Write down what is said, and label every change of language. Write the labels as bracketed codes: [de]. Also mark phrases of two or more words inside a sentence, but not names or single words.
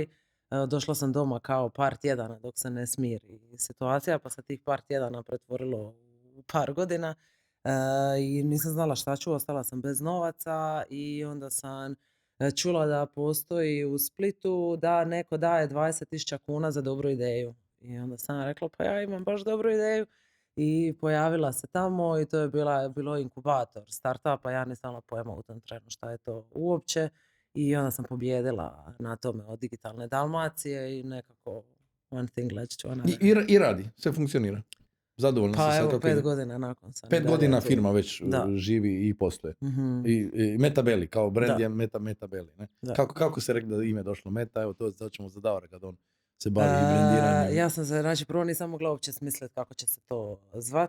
[hr] Došla sam doma kao par tjedana dok se ne smiri situacija, pa se tih par tjedana pretvorilo u par godina i nisam znala šta ću, ostala sam bez novaca i onda sam čula da postoji u Splitu da neko daje 20.000 kuna za dobru ideju. I onda sam rekla, pa ja imam baš dobru ideju. I pojavila se tamo i to je bilo inkubator startupa, ja nisam imala pojma u tom trenu šta je to uopće. I onda sam pobijedila na tome od Digitalne Dalmacije i nekako [en] one thing leads to another. [hr] I radi, sve funkcionira. Zadovoljno Pa se evo, sad 5 godina nakon sam. 5 godina firma već živi i posluje. Mm-hmm. I Metabeli, kao brand je Metabeli. Ne? Kako se rekli da ime došlo Meta, evo to ćemo za Davora kad on se bavi brandiranjem. Ja sam se, znači prvo nisam mogla uopće smisliti kako će se to zvat.